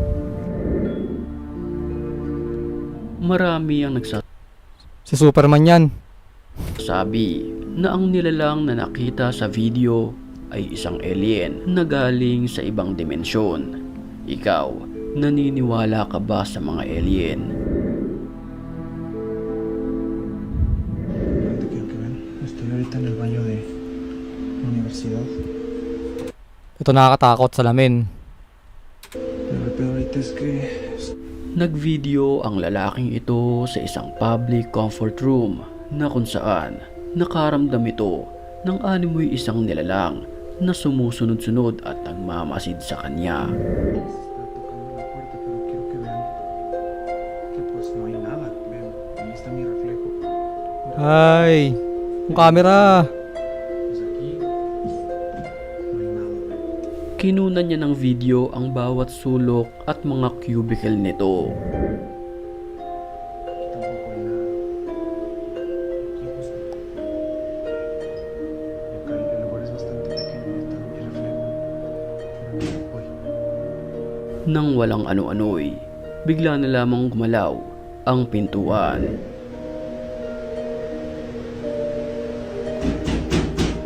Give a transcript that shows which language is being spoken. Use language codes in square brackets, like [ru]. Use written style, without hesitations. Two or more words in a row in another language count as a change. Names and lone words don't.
[tl] Marami ang Si Superman yan. nagsasabi na ang nilalang na nakita sa video ay isang alien na galing sa ibang dimensyon. Ikaw, naniniwala ka ba sa mga alien? [es] Te quiero que ven. Estoy ahorita en el baño de la universidad. [tl] Ito nakakatakot sa lamin. [es] Pero el peor ahorita es que [tl] Nagvideo ang lalaking ito sa isang [en] public comfort room [tl] na kung saan nakaramdam ito ng animoy isang nilalang na sumusunod-sunod at nagmamasid sa kanya. [es] se está tocando la puerta, pero quiero que vean que pues no hay nada. Vean, ahí está mi reflejo. [tl] Ay, yung camera. [es] Pues aquí no hay nada. Vean. [tl] Kinunan niya ng video ang bawat sulok at mga cubicle nito. [es] Aquí tampoco hay nada. Aquí justo. Y acá el lugar es bastante pequeño. Ahí está mi reflejo. Pero no voy. [tl] Nang walang ano-ano'y, bigla na lamang gumalaw ang pintuan.